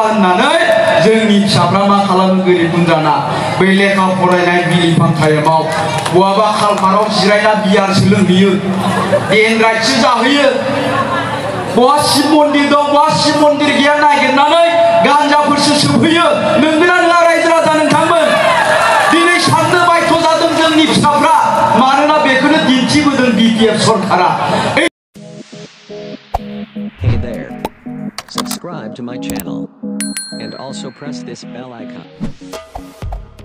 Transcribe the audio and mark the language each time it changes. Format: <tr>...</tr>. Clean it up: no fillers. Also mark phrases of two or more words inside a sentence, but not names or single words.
<brx>होननानै जोंनि फिसाफ्रा मा खालामो गोरिब गुन्द्राना बै लेखा फरायनाय बिलिफां टाइमाव बहाबा खालपाराव जिरायना बियारसो लोंहैयो एनराइटसो जाहैयो बहा शिब मन्दिर दं बहा शिब मन्दिर गैया नागिरनानै गान्जाफोरसो सोबहैयो नंगौना नङा रायजो राजा नोंथांमोन दिनै साननो बायथ' जादों जोंनि फिसाफ्रा मानोना बेखौनो दिन्थिबोदों बिपिएल सरकारा</brx> <en>Hey there. Subscribe to my channel and also press this bell icon.</en>